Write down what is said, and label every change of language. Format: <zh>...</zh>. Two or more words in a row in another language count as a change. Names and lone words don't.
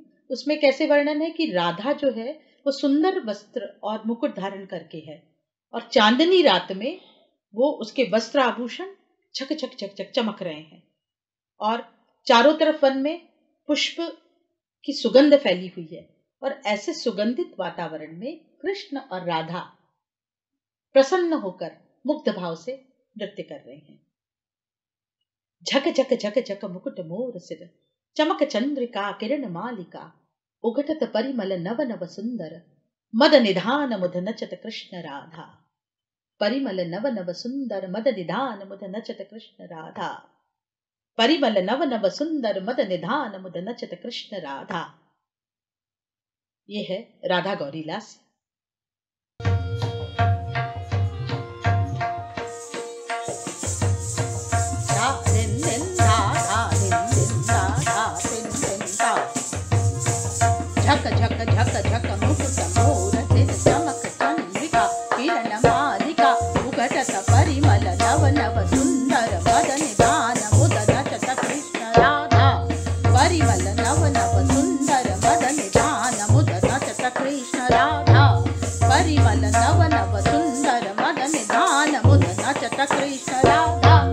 <hi>उसमें कैसे वर्णन है कि राधा जो है वो सुंदर वस्त्र और मुकुट धारण करके है, और चांदनी रात में वो उसके वस्त्र आभूषण छक छक छक छक चमक रहे हैं, और चारों तरफ वन में पुष्प की सुगंध फैली हुई है, और ऐसे सुगंधित वातावरण में कृष्ण और राधा प्रसन्न होकर मुग्ध भाव से नृत्य कर रहे हैं।</hi> <bra>झक झक झक झक मुकुट मोर सिर, चमक चंद्रिका किरण मालिका, उघटत परिमल नव नव सुंदर, मद निधान मुद नचत कृष्ण राधा। परिमल नव नव सुंदर मद निधान मुद नचत कृष्ण राधा। परिमल नव नव सुंदर मद निधान मुद नचत कृष्ण राधा।</bra> <hi>ये है राधा गौरी लास्य।</hi> <bra>झक झक झक झक मुकुट मोर सिर, चमक चंद्रिका किरण मालिका, उघटत परिमल नव नव सुंदर, मद निधान मुद नचत कृष्ण राधा। परिमल नव नव सुंदर मद निधान मुद नचत कृष्ण राधा। परिमल नव नव सुंदर मद निधान मुद नचत कृष्ण राधा।</bra>